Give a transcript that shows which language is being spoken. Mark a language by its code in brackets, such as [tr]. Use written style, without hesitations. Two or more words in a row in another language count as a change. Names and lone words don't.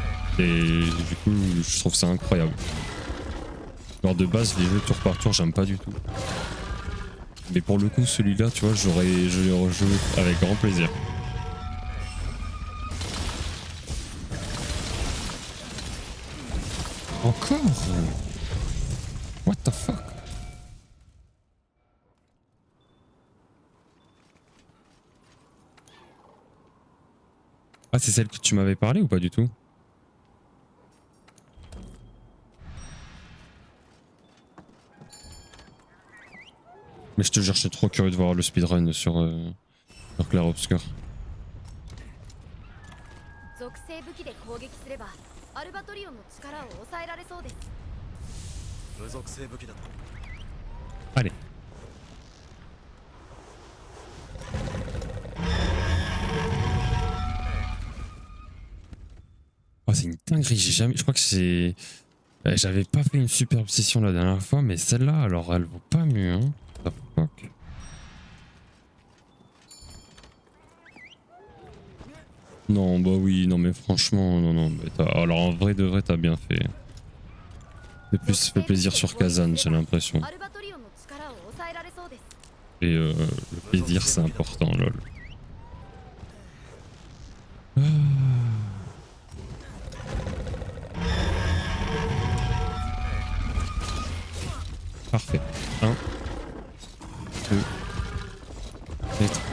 [fr] Et du coup, je trouve ça incroyable. Alors de base, les jeux tour par tour, j'aime pas du tout. Mais pour le coup, celui-là, tu vois, je l'ai rejoué avec grand plaisir. Encore? [en] What the fuck? [fr] Ah, c'est celle que tu m'avais parlé ou pas du tout? Mais je te jure, je suis trop curieux de voir le speedrun sur Clair Obscur. [ja] 属性武器で攻撃すればアルバトリオンの力を抑えられそうです。無属性武器だと [fr] Allez. Oh, c'est une dinguerie, j'ai jamais. Je crois que c'est. J'avais pas fait une super obsession la dernière fois, mais celle-là, alors elle vaut pas mieux, hein. [en] What the fuck? [fr] Non, bah oui, non, mais franchement, non, non. Mais alors en vrai de vrai, t'as bien fait. C'est plus fait plaisir sur Kazan, j'ai l'impression. [ja] アルバトリオンの力を抑えられそうです。 [fr] Et le plaisir, c'est important, lol. Ah. Parfait. 1, 2, et 3.